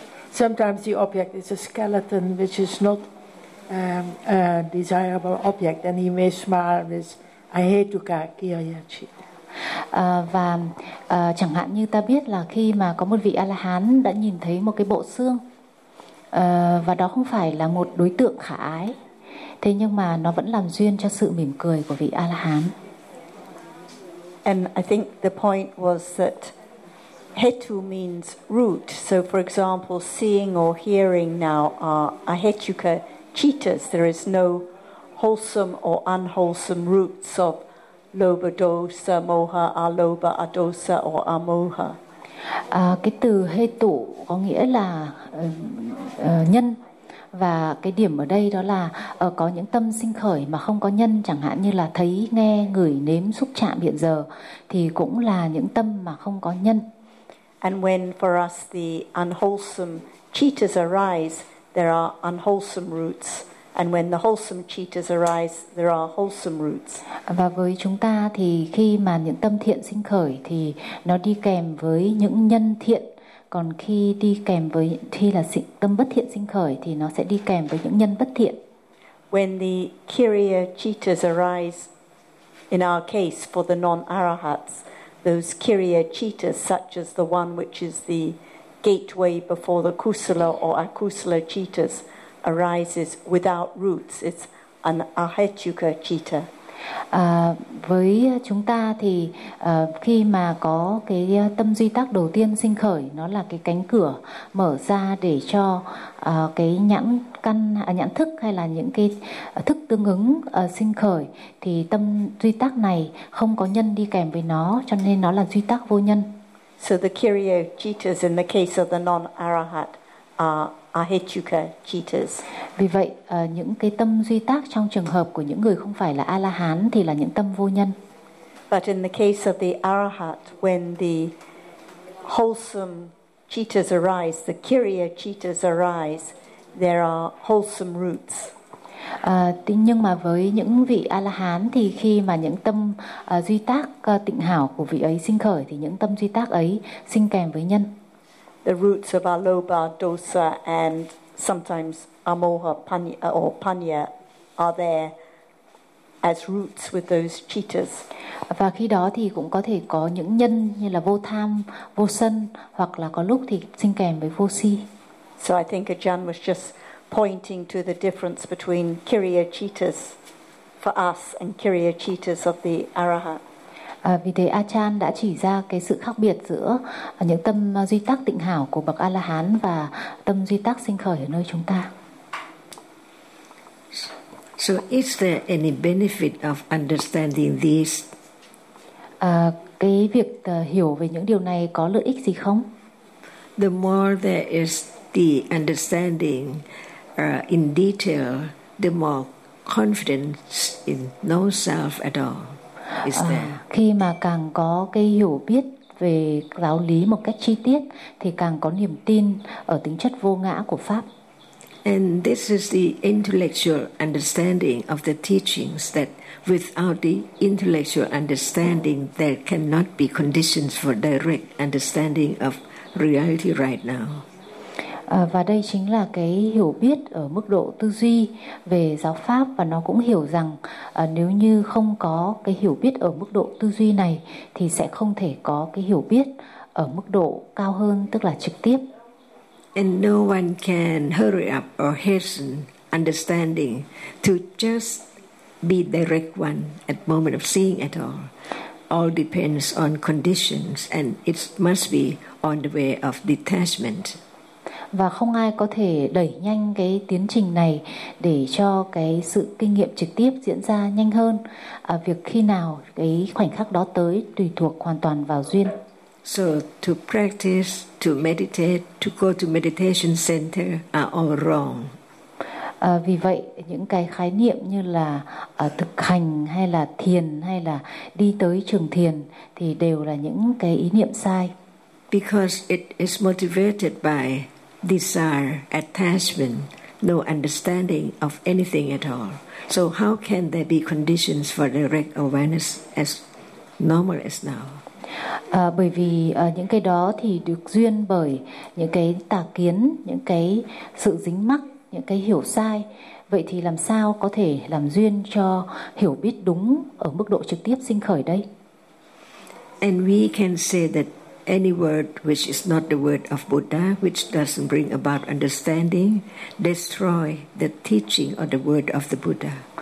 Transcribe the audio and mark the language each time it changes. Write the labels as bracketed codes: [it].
[en] Sometimes the object is a skeleton which is not a desirable object, and he may smile with ahetuka kriya citta. [vi] Và chẳng hạn như ta biết là khi mà có một vị A-la-hán đã nhìn thấy một cái bộ xương, và đó không phải là một đối tượng khả ái, thế nhưng mà nó vẫn làm duyên cho sự mỉm cười của vị A-la-hán. [en] And I think the point was that hetu means root. So for example, seeing or hearing now are ahetuka cittas. There is no wholesome or unwholesome roots of lobha dosa, moha, alobha, adosa or amoha. [vi] Cái từ hetu có nghĩa là nhân. Và cái điểm ở đây đó là có những tâm sinh khởi mà không có nhân, chẳng hạn như là thấy, nghe, ngửi, nếm, xúc chạm hiện giờ, thì cũng là những tâm mà không có nhân. [en] And when for us the unwholesome cittas arise, there are unwholesome roots. And when the wholesome cittas arise, there are wholesome roots. [vi] Và với chúng ta thì khi mà những tâm thiện sinh khởi thì nó đi kèm với những nhân thiện. Còn khi đi kèm với thì là tâm bất thiện sinh khởi thì nó sẽ đi kèm với những nhân bất thiện. [en] When the kiriya cittas arise, in our case for the non-arahats, those kiriya cittas, such as the one which is the gateway before the kusala or akusala cittas, arises without roots. It's an ahetuka citta. [vi] Với chúng ta thì khi mà có cái tâm duy tác đầu tiên sinh khởi, nó là cái cánh cửa mở ra để cho cái nhãn căn, nhãn thức hay là những cái thức tương ứng sinh khởi, thì tâm duy tác này không có nhân đi kèm với nó, cho nên nó là duy tác vô nhân. [en] So the kiriya cittas in the case of the non-arahat ahetuka cittas. [vi] Vì vậy những cái tâm duy tác trong trường hợp của những người không phải là A-la-hán thì là những tâm vô nhân. [en] But in the case of the arahat, when the wholesome cittas arise, the kiriya cittas arise, there are wholesome roots. [vi] Nhưng mà với những vị A-la-hán thì khi mà những tâm duy tác tịnh hảo của vị ấy sinh khởi, thì những tâm duy tác ấy sinh kèm với nhân. [en] The roots of alobha, dosa, and sometimes amoha panya, or panya are there as roots with those cittas. [vi] Và khi đó thì cũng có thể có những nhân như là vô tham, vô sân, hoặc là có lúc thì sinh kèm với vô si. [en] So I think Ajahn was just pointing to the difference between kiriya cittas for us and kiriya cittas of the arahat. [vi] Vì thế Ajahn đã chỉ ra cái sự khác biệt giữa những tâm duy tác tịnh hảo của bậc A-la-hán và tâm duy tác sinh khởi ở nơi chúng ta. [en] So is there any benefit of understanding this? [vi] Cái việc hiểu về những điều này có lợi ích gì không? [en] The more there is the understanding in detail, the more confidence in no self at all. [vi] Khi mà càng có cái hiểu biết về giáo lý một cách chi tiết thì càng có niềm tin ở tính chất vô ngã của pháp. [en] And this is the intellectual understanding of the teachings, that without the intellectual understanding there cannot be conditions for direct understanding of reality right now. [vi] Và đây chính là cái hiểu biết ở mức độ tư duy về giáo pháp, và nó cũng hiểu rằng nếu như không có cái hiểu biết ở mức độ tư duy này thì sẽ không thể có cái hiểu biết ở mức độ cao hơn, tức là trực tiếp. [en] And no one can hurry up or hasten understanding to just be direct one at moment of seeing at all. All depends on conditions, and it must be on the way of detachment. [vi] Và không ai có thể đẩy nhanh cái tiến trình này để cho cái sự kinh nghiệm trực tiếp diễn ra nhanh hơn. Việc khi nào cái khoảnh khắc đó tới tùy thuộc hoàn toàn vào duyên. [en] So to practice, to meditate, to go to meditation center are all wrong. [vi] Vì vậy những cái khái niệm như là thực hành hay là thiền hay là đi tới trường thiền thì đều là những cái ý niệm sai. [en] Because it is motivated by desire, attachment, no understanding of anything at all. So how can there be conditions for direct awareness as normal as now? [vi] Bởi vì những cái đó thì được duyên bởi những cái tà kiến, những cái sự dính mắc, những cái hiểu sai. Vậy thì làm sao có thể làm duyên cho hiểu biết đúng ở mức độ trực tiếp sinh khởi đây? [en] And we can say that any word which is not the word of Buddha, which doesn't bring about understanding, destroy the teaching or the word of the Buddha.